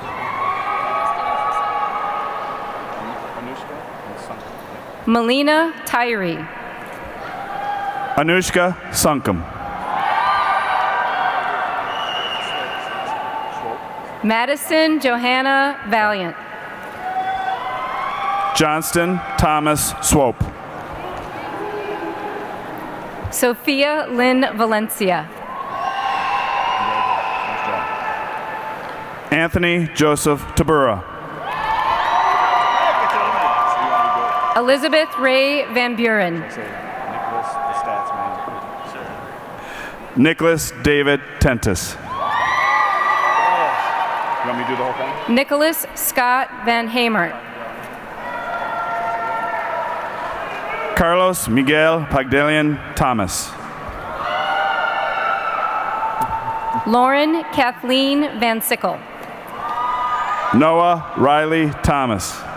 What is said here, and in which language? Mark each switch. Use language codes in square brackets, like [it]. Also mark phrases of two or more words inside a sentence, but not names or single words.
[en] Melina Tyree. Anushka Sunkum. Madison Johanna Valiant. Johnston Thomas Swope. Sophia Lynn Valencia. Anthony Joseph Tabura. Elizabeth Ray Van Buren. Nicholas David Tentis. You want me to do the whole thing? Nicholas Scott Van Hamert. Carlos Miguel Pagdalian Thomas. Lauren Kathleen Van Sickle. Noah Riley Thomas.